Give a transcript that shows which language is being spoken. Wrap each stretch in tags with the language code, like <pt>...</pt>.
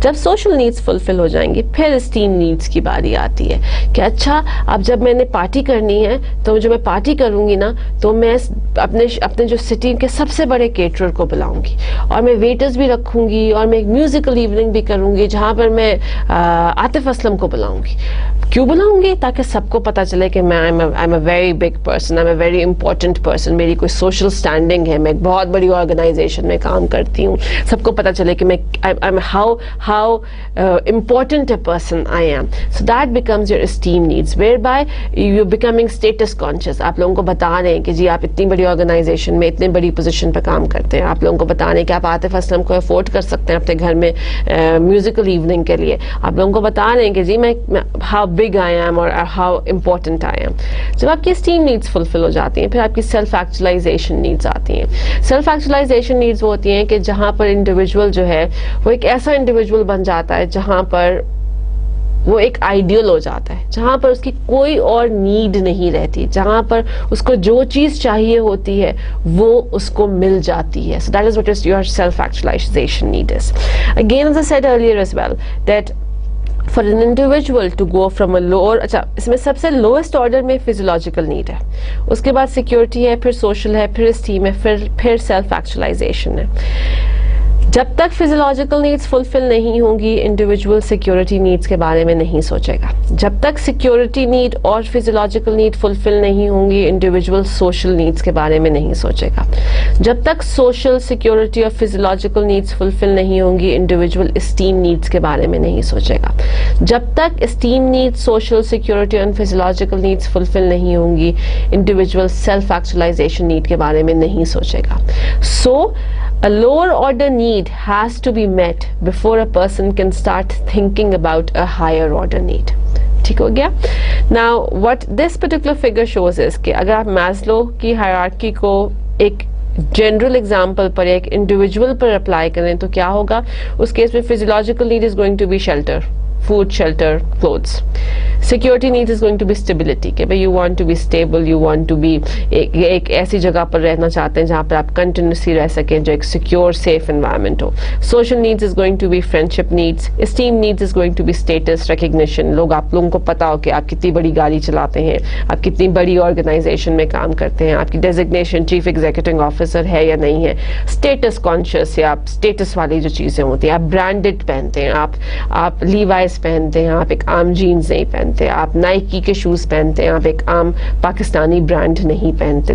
<hi>जब social needs fulfil हो जाएंगी, फिर एस्टीम नीड्स की बारी आती है कि अच्छा अब जब मैंने पार्टी करनी है तो जब मैं पार्टी करूंगी ना तो मैं अपने जो सिटी के सबसे बड़े केटरर को बुलाऊंगी और मैं वेटर्स भी रखूंगी और मैं एक म्यूजिकल इवनिंग भी करूंगी जहां पर मैं आतिफ असलम को बुलाऊंगी. क्यों बुलाऊंगी? ताकि सबको पता चले कि मैं</hi> <en>I am a very big person, I am a very important person.</en> <hi>मेरी कोई सोशल स्टैंडिंग है, मैं एक बहुत बड़ी ऑर्गेनाइजेशन में काम करती हूँ, सबको पता चले कि मैं</hi> <en>how important a person I am. So that becomes your esteem needs, whereby you're becoming status conscious.</en> <hi>आप लोगों को बता रहे हैं कि जी आप इतनी बड़ी ऑर्गेनाइजेशन में इतनी बड़ी पोजीशन पर काम करते हैं, आप लोगों को बता रहे हैं कि आप आतिफ असलम को अफोर्ड कर सकते हैं अपने घर में म्यूजिकल इवनिंग के लिए, आप लोगों को बता रहे हैं कि जी मैं</hi> <en>how big I am</en> <hi>और</hi> <en>How important I am.</en> <hi>जब आपकी esteem नीड्स फुलफिल हो जाती हैं, फिर आपकी सेल्फ एक्चुअलाइजेशन नीड्स आती हैं. सेल्फ एक्चुअलाइजेशन नीड्स वो होती हैं कि जहाँ पर इंडिविजुअल जो है वो एक ऐसा इंडिविजुअल बन जाता है जहाँ पर वो एक आइडियल हो जाता है, जहाँ पर उसकी कोई और नीड नहीं रहती, जहाँ पर उसको जो चीज़ चाहिए होती है वो उसको मिल जाती है.</hi> <en>So that is what is your self-actualization need is. Again, as I said earlier as well, that for an individual to go from a lower,</en> <hi>अच्छा इसमें सबसे lowest order में physiological need है, उसके बाद security है, फिर social है, फिर esteem है, फिर self-actualization है. जब तक फिजियोलॉजिकल नीड्स फुलफिल नहीं होंगी, इंडिविजुअल सिक्योरिटी नीड्स के बारे में नहीं सोचेगा. जब तक सिक्योरिटी नीड और फिजियोलॉजिकल नीड फुलफिल नहीं होंगी, इंडिविजुअल सोशल नीड्स के बारे में नहीं सोचेगा. जब तक सोशल सिक्योरिटी और फिजियोलॉजिकल नीड्स फुलफिल नहीं होंगी, इंडिविजुअल एस्टीम नीड्स के बारे में नहीं सोचेगा. जब तक एस्टीम नीड्स, सोशल सिक्योरिटी और फिजियोलॉजिकल नीड्स फुलफिल नहीं होंगी, इंडिविजुअल सेल्फ एक्चुअलाइजेशन नीड के बारे में नहीं सोचेगा.</hi> <en>So a lower order need has to be met before a person can start thinking about a higher order need.</en> <hi>ठीक हो गया.</hi> <en>Now what this particular figure shows is</en> <hi>कि अगर आप मैस्लो की हायरार्की को एक जनरल एग्जाम्पल पर, एक इंडिविजुअल पर अप्लाई करें तो क्या होगा. उस केस में</hi> <en>Physiological need is going to be shelter, food, shelter, clothes. Security needs is going to be stability,</en> <hi>कि भाई</hi> <en>you want to be</en> <hi>stable, you want to be एक ऐसी जगह पर रहना चाहते हैं जहाँ पर आप continuously रह सकें, जो एक secure, safe environment हो.</hi> <en>Social needs is going to be friendship needs. Esteem needs is going to be status, recognition.</en> <hi>आप लोगों को पता हो कि आप कितनी बड़ी गाड़ी चलाते हैं, आप कितनी बड़ी organization में काम करते हैं, आपकी designation chief executive officer है या नहीं है. Status conscious, या आप status वाली जो चीज़ें होती हैं, आप branded पहनते हैं, आप Levi's पहनते हैं, आप एक आम जीन्स नहीं पहनते, आप नाइकी के शूज पहनते हैं, आप एक आम पाकिस्तानी ब्रांड नहीं पहनते.</hi>